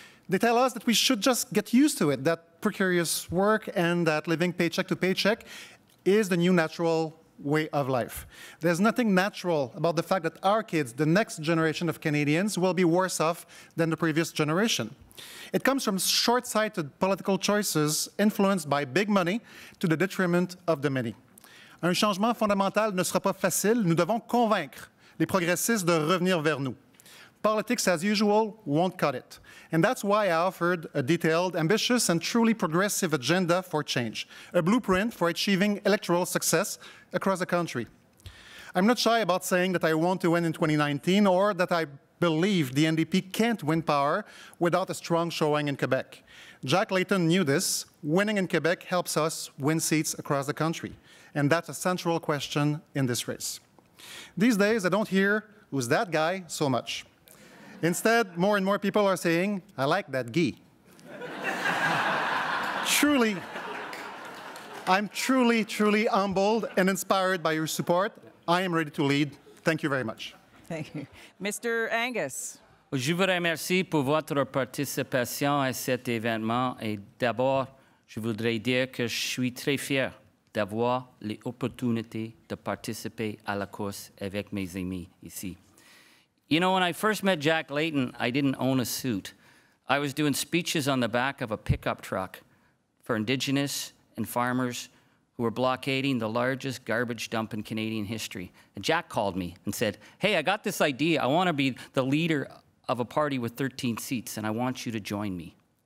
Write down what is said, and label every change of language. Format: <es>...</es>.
<en>They tell us that we should just get used to it, that precarious work and that living paycheck to paycheck is the new natural way of life. There's nothing natural about the fact that our kids, the next generation of Canadians, will be worse off than the previous generation. It comes from short-sighted political choices influenced by big money to the detriment of the many.</en> <fr>Un changement fondamental ne sera pas facile. Nous devons convaincre les progressistes de revenir vers nous.</fr> <en>Politics as usual won't cut it. And that's why I offered a detailed, ambitious, and truly progressive agenda for change, a blueprint for achieving electoral success across the country. I'm not shy about saying that I want to win in 2019 or that I believe the NDP can't win power without a strong showing in Quebec. Jack Layton knew this. Winning in Quebec helps us win seats across the country. And that's a central question in this race. These days, I don't hear, "Who's that guy?" so much. Instead, more and more people are saying, "I like that Guy." I'm truly humbled and inspired by your support. I am ready to lead. Thank you very much. Thank you. Mr. Angus?</en> <fr>Je vous remercie pour votre participation à cet événement et d'abord, je voudrais dire que je suis très fier d'avoir l'opportunité de participer à la course avec mes amis ici.</fr> <en>You know, when I first met Jack Layton, I didn't own a suit. I was doing speeches on the back of a pickup truck for Indigenous and farmers who were blockading the largest garbage dump in Canadian history. And Jack called me and said, "Hey, I got this idea. I want to be the leader of a party with 13 seats, and I want you to join me."</en>